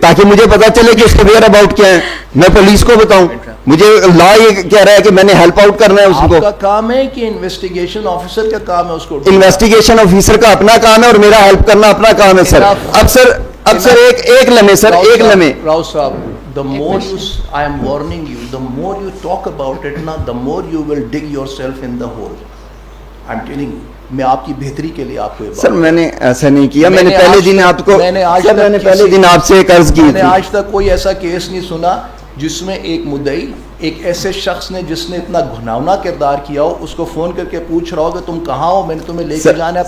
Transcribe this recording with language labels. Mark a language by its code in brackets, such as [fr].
[ur] تاکہ مجھے پتا چلے کہ اس کے ویئر اباؤٹ کیا ہے, میں پولیس کو بتاؤں. مجھے لا یہ کہہ رہا ہے کہ میں نے ہیلپ آؤٹ کرنا ہے اس کو. آپ کا کام ہے کہ انویسٹیگیشن آفیسر کا کام ہے اس کو؟ انویسٹیگیشن آفیسر کا اپنا کام ہے اور میرا ہیلپ کرنا اپنا کام ہے سر. اب سر ایک لمحے سر, ایک لمحے. [en] راؤ صاحب, the more you, I am warning you, the more you talk about it now, the more you will dig yourself in the hole. I'm telling you, [ur] میں آپ کی بہتری کے لیے آپ کو سر میں نے ایسا نہیں کیا, میں نے پہلے دن آپ کو, میں نے پہلے دن آپ سے ایک عرض کی میں نے تھی. آج تک کوئی ایسا کیس نہیں سنا جس میں ایک مدعی ایک ایسے شخص نے جس نے اتنا گھناؤنا کردار کیا ہو اس کو فون کر کے پوچھ رہا ہو کہ تم کہاں ہو, میں نے تمہیں لے کے جانا ہے.